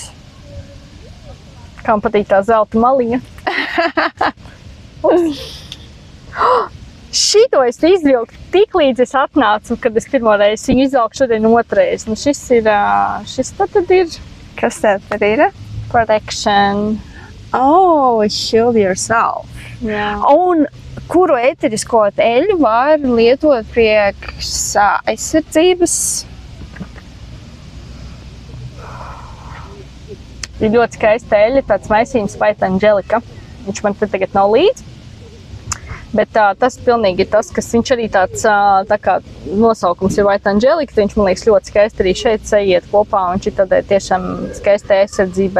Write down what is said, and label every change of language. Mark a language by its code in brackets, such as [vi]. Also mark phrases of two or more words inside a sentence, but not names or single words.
[lv] Kam patīk tā zelta maliņa. Šito es izvilku tik līdz es atnācu, kad es pirmoreiz viņu izvilku šodien otrais. Šis tad ir... Kas tad ir? [en] Protection. Shield yourself. [lv] Jā. Un kuru ēterisko eļļu var lietot priekš aizsardzības? Ir ļoti skaista eļļa, tāds maisījums White Angelica. Viņš man te tagad nav līdz. Bet tas pilnīgi ir tas, kas viņš arī tāds, tā kā nosaukums ir White Angelica, viņš man liekas ļoti skaisti arī šeit sajiet kopā, un šī tādai tiešām skaistai aizsardzībai.